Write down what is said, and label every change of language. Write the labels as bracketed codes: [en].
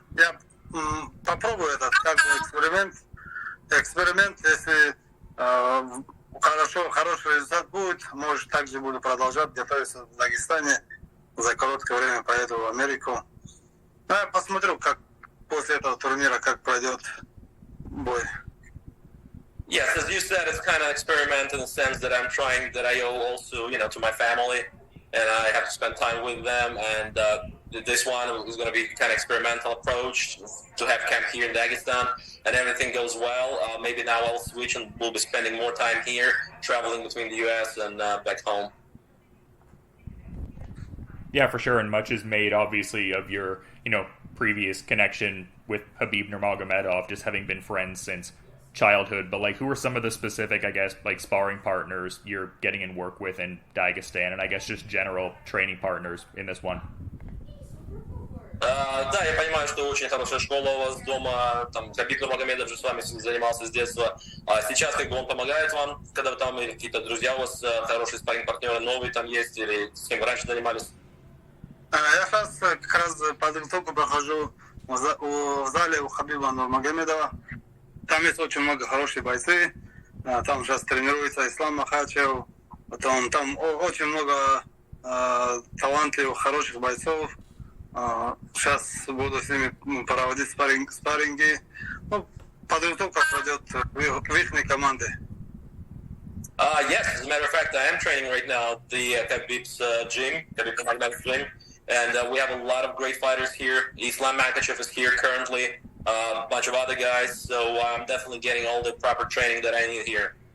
[ru] Я попробую этот как бы эксперимент, если хороший результат будет, может, также буду продолжать готовиться в Дагестане, за короткое время поеду в Америку. Я посмотрю, как после этого турнира, как пройдет бой. [en] Yes, as you said, it's kind of an experiment in the sense that I'm trying, that I owe also, to my family, and I have to spend time with them, and this one is going to be kind of experimental approach to have camp here in Dagestan, and everything goes well. Maybe now I'll switch and we'll be spending more time here, traveling between the U.S. and back home. Yeah, for sure, and much is made, obviously, of your, previous connection with Khabib Nurmagomedov, just having been friends since childhood. But, like, who are some of the specific, I guess, like, sparring partners you're getting in work with in Dagestan, and I guess just general training partners in this one? [ru] Да, я понимаю, что очень хорошая школа у вас дома, там, Хабиб Нурмагомедов же с вами занимался с детства, а сейчас как бы он помогает вам, когда вы там, или какие-то друзья у вас, хорошие спарринг-партнеры новые там есть, или с кем вы раньше занимались? Я сейчас как раз подготовку прохожу в зале у Хабиба Нурмагомедова. Там есть очень много хороших бойцов. Там сейчас тренируется Ислам Махачев. Потом там очень много талантливых, хороших бойцов. Сейчас буду с ними проводить спарринги. Подготовка пройдет в их команде. [en] Yes, as a matter of fact, I am training right now at the Khabib's gym, Khabib Magomed's gym, and we have a lot of great fighters here. Islam Makhachev is here currently, a bunch of other guys, so I'm definitely getting all the proper training that I need here.